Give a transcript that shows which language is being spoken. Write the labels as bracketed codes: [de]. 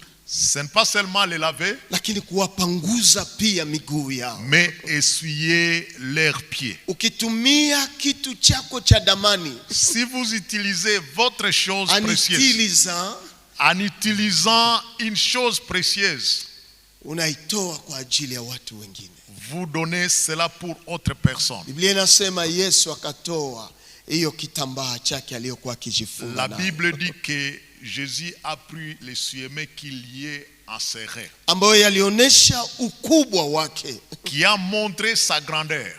[fr] Ce n'est pas seulement les laver, [sw] lakini kuwapanguza pia miguu yao. [fr] Mais essuyer leurs pieds. [sw] Ukitumia kitu chako cha damani. [fr] Si vous utilisez votre chose précieuse. En utilisant une chose précieuse. [sw] Unaitoa kwa ajili ya watu wengine. [fr] Vous donnez cela pour autre personne. [sw] Biblia inasema Yesu akatoa hiyo kitambaa chake aliyokuwa akijifunga. [fr] La Bible dit que Jésus a pris les souliers qu'il y enserré. [sw] Ambayo yalionyesha ukubwa wake. [fr] Qui a montré sa grandeur.